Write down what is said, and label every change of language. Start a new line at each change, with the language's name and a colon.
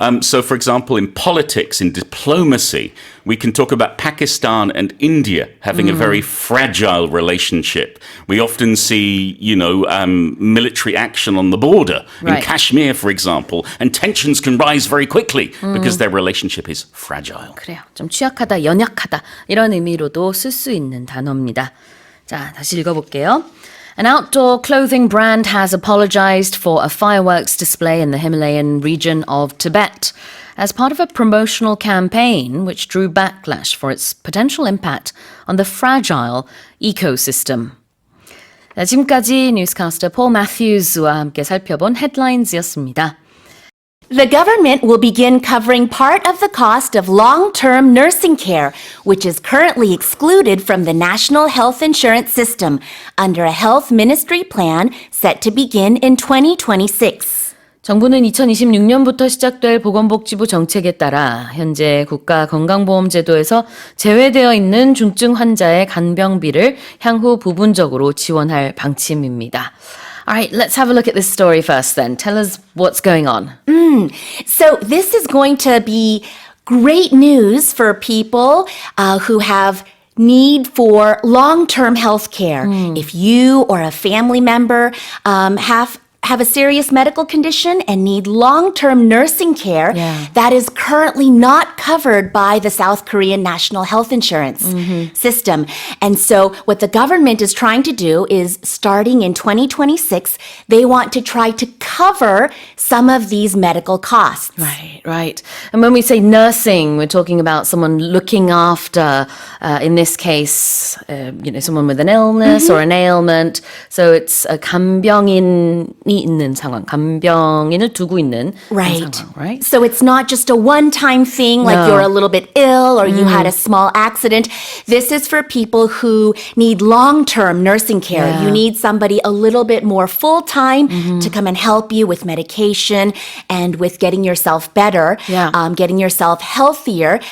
English: So, for example, in politics, in diplomacy, we can talk about Pakistan and India having a very fragile relationship. We often see, military action on the border in Right. Kashmir, for example, and tensions can rise very quickly because their relationship is fragile.
Korean: 그래요. 좀 취약하다, 연약하다 이런 의미로도 쓸 수 있는 단어입니다. 자, 다시 읽어볼게요.
English: An outdoor clothing brand has apologized for a fireworks display in the Himalayan region of Tibet as part of a promotional campaign which drew backlash for its potential impact on the fragile ecosystem.
Korean: 자, 지금까지 뉴스캐스터 폴 매튜스와 함께 살펴본 헤드라인즈였습니다.
English: The government will begin covering part of the cost of long-term nursing care, which is currently excluded from the National Health Insurance System, under a health ministry plan set to begin in 2026.
Korean: 정부는 2026년부터 시작될 보건복지부 정책에 따라 현재 국가건강보험제도에서 제외되어 있는 중증 환자의 간병비를 향후 부분적으로 지원할 방침입니다.
English: All right, let's have a look at this story first then. Tell us what's going on. So this is going to be great news for people who have need for long-term health care. If you or a family member have a serious medical condition and need long-term nursing care that is currently not covered by the South Korean National Health Insurance system. And so what the government is trying to do is, starting in 2026, they want to try to cover some of these medical costs. Right. And when we say nursing, we're talking about someone looking after, in this case, someone with an illness or an ailment. So it's a
Korean: 간병인이 있는 상황, 간병인을 두고 있는
English: Right.
Korean: 상황,
English: right? So it's not just a one-time thing like you're a little bit ill or you had a small accident. This is for people who need long-term nursing care. Yeah. You need somebody a little bit more full-time to come and help you with medication and with getting yourself better, getting yourself healthier.